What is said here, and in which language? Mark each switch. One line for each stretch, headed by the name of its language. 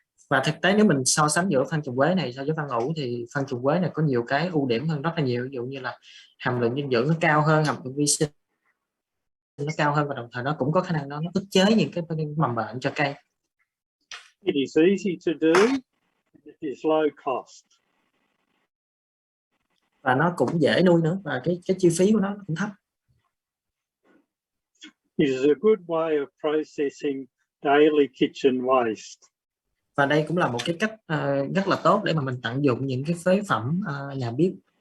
Vietnamese: Và thực tế nếu mình so sánh giữa phân trùng quế này so với phân ủ thì phân trùng quế này có nhiều cái ưu điểm hơn rất là nhiều, ví dụ như là hàm lượng dinh dưỡng nó cao hơn, hàm lượng vi sinh nó cao hơn, và đồng thời nó cũng có khả năng nó ức chế những cái mầm bệnh cho cây.
English: It is easy to do. It is low cost.
Vietnamese: Và nó cũng dễ nuôi nữa, và cái chi phí của nó cũng thấp.
English: It is a good way of processing daily kitchen waste.
Vietnamese: Và đây cũng là một cái cách rất là tốt để mà mình tận dụng những cái phế phẩm nhà bếp.